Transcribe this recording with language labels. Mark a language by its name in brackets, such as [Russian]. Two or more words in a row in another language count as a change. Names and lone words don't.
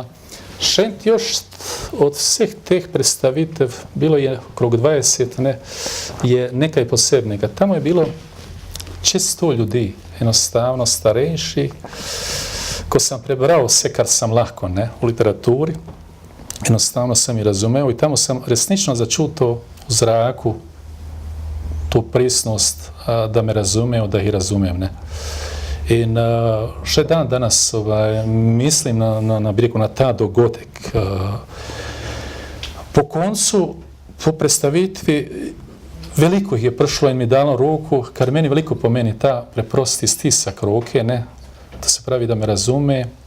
[Slovenian] Šentjošt od vseh teh predstavitev, bilo je okrog 20, je nekaj posebnega. Tamo je bilo čez 100 ljudi, enostavno starejših. Ko sam prebral vse, kar sam lahko u literaturi, enostavno sam i razumeo i tamo sam resnično začuto u zraku tu prisnost da me razumeo, da ih razumem. In še dan danas mislim na ta dogodek. Po koncu, po predstavitvi, veliko ih je prišlo in mi dalo ruku, kar meni veliko pomeni ta preprosti stisak roke, to se pravi da me razume,